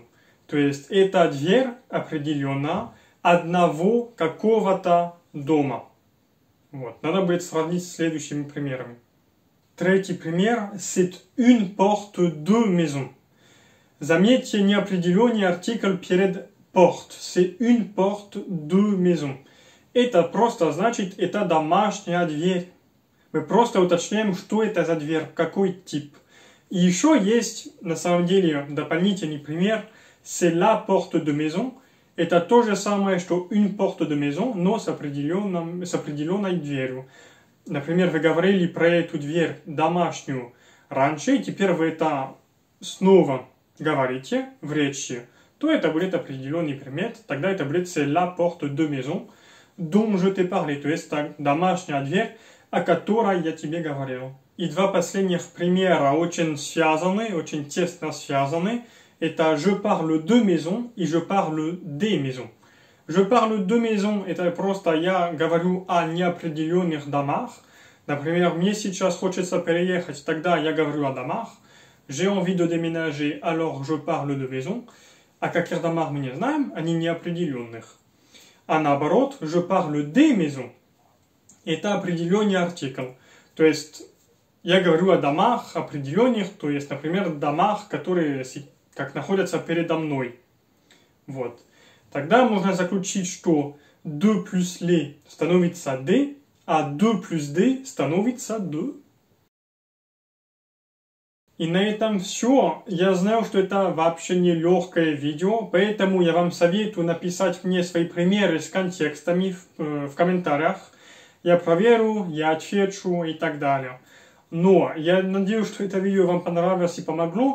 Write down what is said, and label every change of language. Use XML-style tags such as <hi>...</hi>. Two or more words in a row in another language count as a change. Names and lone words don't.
<ru>То есть это дверь определена одного какого-то дома. Вот. Надо будет сравнить с следующими примерами. Третий пример,</ru> <fr>c'est une porte de maison.</fr> <ru>Заметьте неопределенный артикль перед porte.</ru> <fr>C'est une porte de maison.</fr> <ru>Это просто значит, это домашняя дверь. Мы просто уточняем, что это за дверь, какой тип. И еще есть, на самом деле, дополнительный пример.</ru> <fr>C'est la porte de maison.</fr> <ru>Это то же самое, что</ru> <fr>une porte de maison,</fr> <ru>но с определенной дверью. Например, вы говорили про эту дверь домашнюю раньше, и теперь вы это снова говорите в речи, то это будет определенный предмет. Тогда это будет</ru> <fr>c'est la porte de maison, dont je t'ai parlé.</fr> <ru>То есть домашняя дверь, о которой я тебе говорил. И два последних примера очень связаны, очень тесно связаны.</ru> <fr>Это je parle de maison и je parle des maisons. Je parle de maison,</fr> <ru>это просто я говорю о неопределенных домах. Например, мне сейчас хочется переехать, тогда я говорю о домах.</ru> <fr>J'ai envie de déménager, alors je parle de maison.</fr> <ru>О каких домах мы не знаем, они неопределенных. А наоборот,</ru> <fr>je parle des maisons.</fr> <ru>Это определенный артикль. То есть я говорю о домах определенных, то есть, например, домах, которые как находятся передо мной. Вот. Тогда можно заключить, что</ru> <fr>de plus les</fr> <ru>становится de, а</ru> <fr>de plus de</fr> <ru>становится de. И на этом все. Я знаю, что это вообще не легкое видео, поэтому я вам советую написать мне свои примеры с контекстами в комментариях. Я проверю, я отвечу и так далее. Но я надеюсь, что это видео вам понравилось и помогло.</ru>